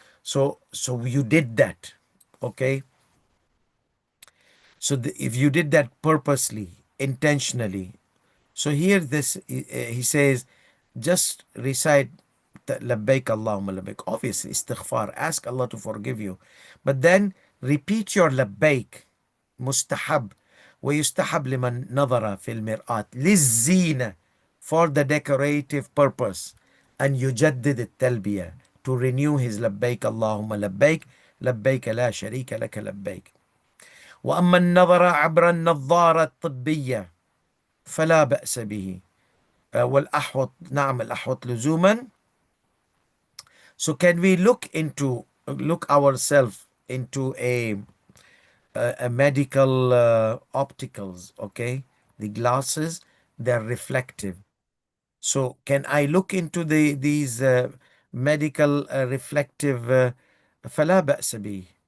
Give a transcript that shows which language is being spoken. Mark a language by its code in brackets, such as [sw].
[en] So you did that, okay? So if you did that purposely, intentionally, so here this he says, just recite labbaik Allahumma labbaik. Obviously, istighfar, ask Allah to forgive you, but then repeat your labbaik. [ar] مستحب ويستحب لمن نظر في المرآة للزينة, [en] for the decorative purpose, [ar] أن يجدد التلبية, [en] to renew his [ar] لبيك اللهم لبيك لبيك لا شريك لك لبيك. وأما النظر عبر النظارة الطبية فلا بأس به. والأحوط نعم الأحوط لزوما. [en] So can we look ourselves into a medical opticals, okay? The glasses, they're reflective. So can I look into these medical reflective [ar] فلا بأس به.